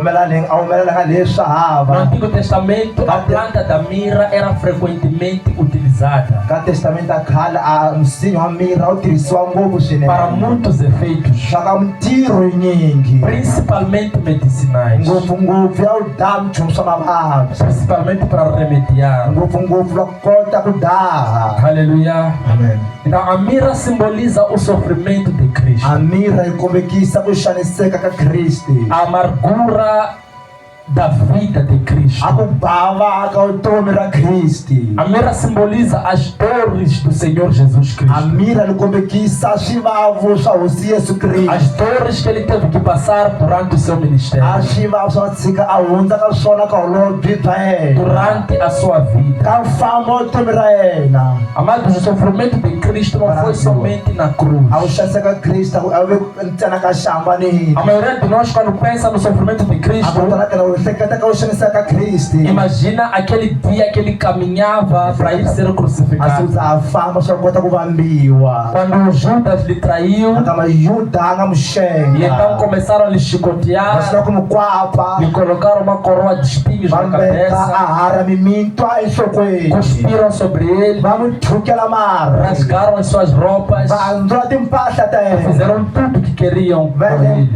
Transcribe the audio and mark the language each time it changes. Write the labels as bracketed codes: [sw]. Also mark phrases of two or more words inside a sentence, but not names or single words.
[pt] No Antigo Testamento, a planta da mirra era frequentemente utilizada para muitos efeitos, principalmente medicinais, principalmente para remediar. Aleluia. Amen. Então a mirra simboliza o sofrimento de Cristo. Cristo. [ts] A mira ikombekisa kushaniseka ka Kristo. [pt] A amargura da vida de Cristo. [ts] Akubava ka utomi ra Kristo. [pt] A mira simboliza as dores do Senhor Jesus Cristo. [ts] A mira ikombekisa swivavo swa Hosi Yesu Kristo. [pt] As dores que ele teve que passar durante o seu ministério. [ts] A swivavo swa tsika a hundza ka swona ka holobye bya yena. [pt] Durante a sua vida. [ts] Ka mfambo wa vutomi ra yena. [pt] Amados, o sofrimento de Cristo não foi somente na cruz. [ts] A ku xaniseka Kristo a ve ntsena ka xambanini. [pt] A maioria de nós, quando pensa no sofrimento de Cristo, imagina aquele dia que ele caminhava para ir ser crucificado. Quando Judas lhe traiu, e então começaram a lhe chicotear, lhe colocaram uma coroa de espinhos na cabeça, cuspiram sobre ele, rasgaram as suas roupas, fizeram tudo o que queriam com ele.